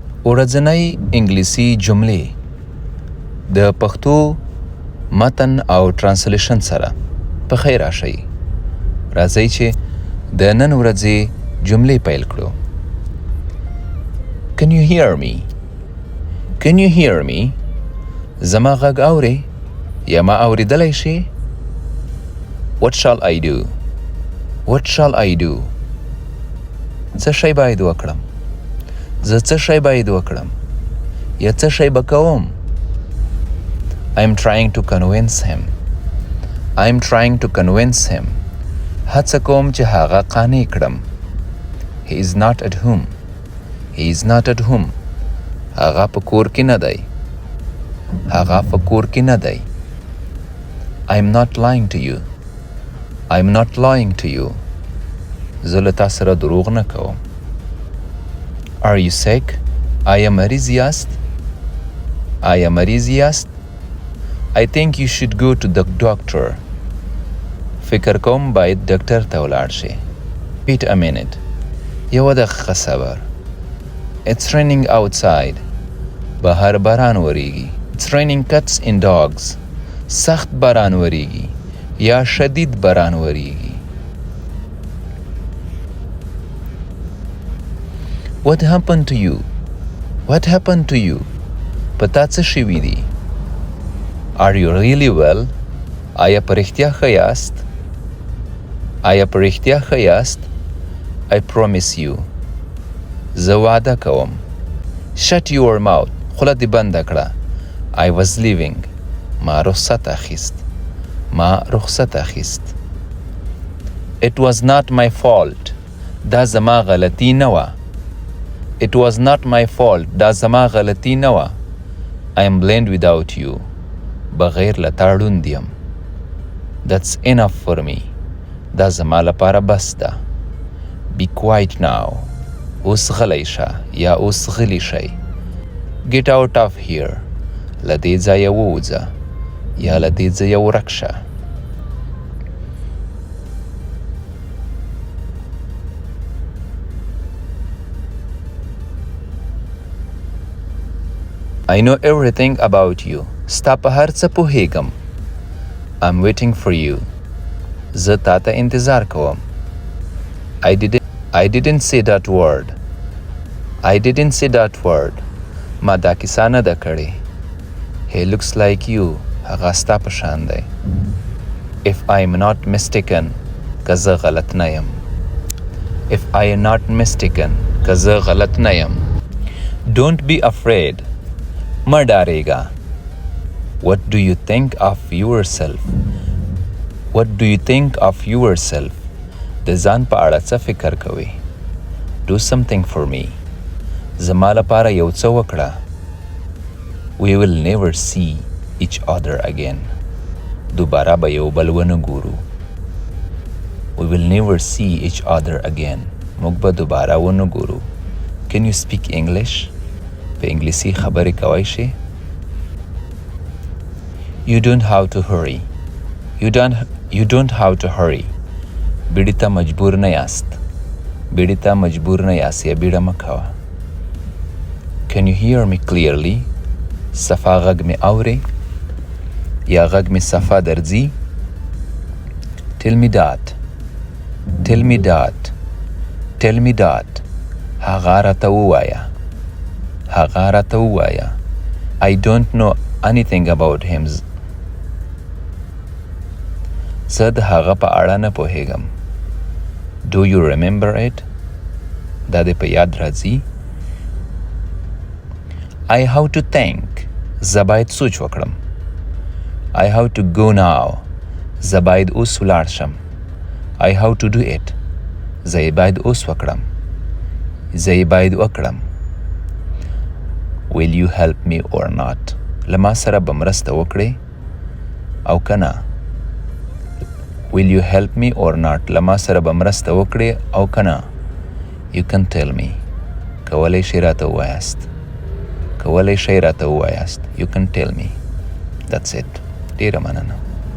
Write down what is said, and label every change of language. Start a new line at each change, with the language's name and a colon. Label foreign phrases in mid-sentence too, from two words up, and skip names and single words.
Pashto: ورځنۍ انګلیسي جملې د پښتو متن او ترانسلیشن سره په خیر راشئ. راځئ چې د نن ورځې جملې پیل کړو.
English: Can you hear me? Can you hear me?
Pashto: زما غږ اورې یا ما اورېدلی شې؟
English: What shall I do? What shall I do?
Pashto: څه شی باید وکړم؟ زه څه شی باید وکړم یا څه شی به کوم؟
English: I'm trying to convince him. I'm trying to convince him.
Pashto: هڅه کوم چې هغه قانع کړم.
English: He is not at home. He is not at home.
Pashto: هغه په کور کې نه دی. هغه په کور کې نه دی.
English: I'm not lying to you. I'm not lying to you.
Pashto: زه له تا سره دروغ نه کوم.
English: Are you sick?
Pashto: آیا مریض یاست؟ آیا مریض یاست؟
English: I think you should go to the doctor.
Pashto: فکر کوم باید ډاکټر ته ولاړ شې.
English: Wait a minute.
Pashto: یوه دقیقه صبر.
English: It's raining outside.
Pashto: بهر باران وریږي.
English: It's raining cats and dogs.
Pashto: سخت باران وریږي یا شدید باران وریږي.
English: What happened to you? What happened to you?
Pashto: پتا څه شوي دي؟
English: Are you really well?
Pashto: آیا په رښتیا ښه یاست؟ آیا په رښتیا ښه یاست؟
English: I promise you.
Pashto: زه وعده کوم.
English: Shut your mouth.
Pashto: خوله دې بنده کړه.
English: I was leaving.
Pashto: ما رخصت اخیست. ما رخصت اخیست.
English: It was not my fault.
Pashto: دا زما غلطی نه وه.
English: It was not my fault.
Pashto: دا زما غلطی نه وه.
English: I am blind without you.
Pashto: بغیر له تا ړوند یم.
English: That's enough for me.
Pashto: دا زما لپاره بس ده.
English: Be quiet now.
Pashto: اوس غلی شه یا اوس غلی شئ.
English: Get out of here.
Pashto: له دې ځایه ووځه یا له دې ځایه ورک شه.
English: I know everything about you.
Pashto: ستا په هر څه پوهیږم.
English: I'm waiting for you.
Pashto: زه تا ته انتظار کوم.
English: I didn't say that word. I didn't say that word.
Pashto: ما دا کیسه نه ده کړې.
English: He looks like you.
Pashto: هغه ستا په شان دی.
English: If I am not mistaken.
Pashto: که زه غلط نه یم.
English: If I am not mistaken.
Pashto: که زه غلط نه یم.
English: Don't be afraid.
Pashto: مه ډارېږه.
English: What do you think of yourself? What do you think of yourself?
Pashto: د ځان په اړه څه فکر کوې؟
English: Do something for me.
Pashto: زما لپاره یو څه وکړه.
English: We will never see each other again.
Pashto: دوباره به یو بل ونه ګورو.
English: We will never see each other again.
Pashto: موږ به دوباره ونه ګورو.
English: Can you speak English?
Pashto: په انګلیسي خبرې کولی شې؟
English: You don't have to hurry. You don't have to hurry.
Pashto: بیړې ته مجبور نه یاست. بیړې ته مجبور نه یاست یا بیړه مه کوه.
English: Can you hear me clearly?
Pashto: صفا غږ مې اورې یا غږ مې صفا درځي؟
English: Tell me that. Tell me that. Tell me that.
Pashto: هغه راته ووایه. هغه راته ووایه.
English: I don't know anything about him.
Pashto: زه د هغه په اړه نه پوهیږم.
English: Do you remember it?
Pashto: دا دې په یاد راځي؟
English: I have to think.
Pashto: زه باید سوچ وکړم.
English: I have to go now.
Pashto: زه باید اوس ولاړ شم.
English: I have to do it.
Pashto: زه یې باید اوس وکړم. زه یې باید وکړم.
English: Will you help me or not?
Pashto: له ما سره به مرسته وکړې او که نه؟
English: Will you help me or not?
Pashto: له ما سره به مرسته وکړې او که نه؟
English: You can tell me.
Pashto: کولی شئ راته ووایاست. کولی شئ راته ووایاست.
English: You can tell me. That's it.
Pashto: ډېره مننه.